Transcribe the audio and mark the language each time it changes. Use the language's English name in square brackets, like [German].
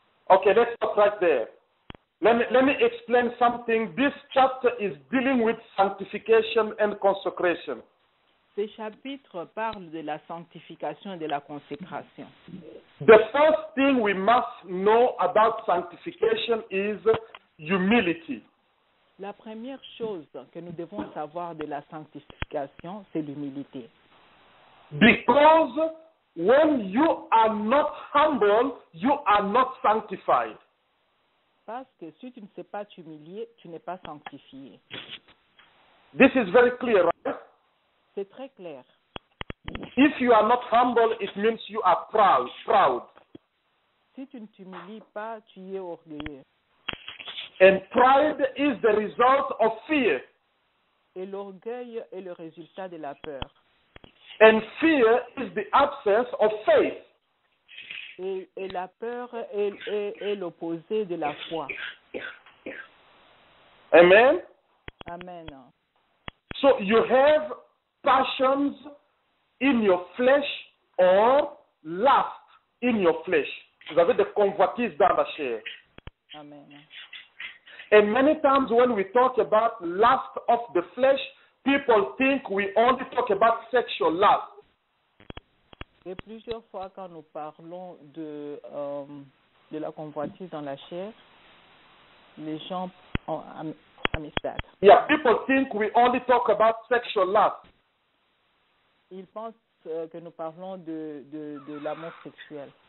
[English] Okay, let's stop right there. Let me explain something. This chapter is dealing with sanctification and consecration. [French] Ce chapitre parle de la sanctification et de la consécration. [English] The first thing we must know about sanctification is humility. [French] La première chose que nous devons savoir de la sanctification, c'est l'humilité. [English] Because when you are not humble, you are not sanctified. [French] Parce que si tu ne sais pas t'humilier, tu n'es pas sanctifié. [English] This is very clear, right? [French] C'est très clair. [English] If you are not humble, it means you are proud. [French] Si tu ne t'humilies pas, tu es orgueilleux. [English] And pride is the result of fear. [French] Et l'orgueil est le résultat de la peur. [English] And fear is the absence of faith. [French] Et la peur est l'opposé de la foi. Amen? Amen. [English] So you have passions in your flesh or lust in your flesh. [French] Vous avez des convoitises dans la chair. Amen. [English] And many times when we talk about lust of the flesh, people think we only talk about sexual lust. [French] Et plusieurs fois, quand nous parlons de la convoitise dans la chair, les gens ont mis ça. [English] Yeah, people think we only talk about sexual lust. [French] Ils pensent que nous parlons de l'amour sexuel.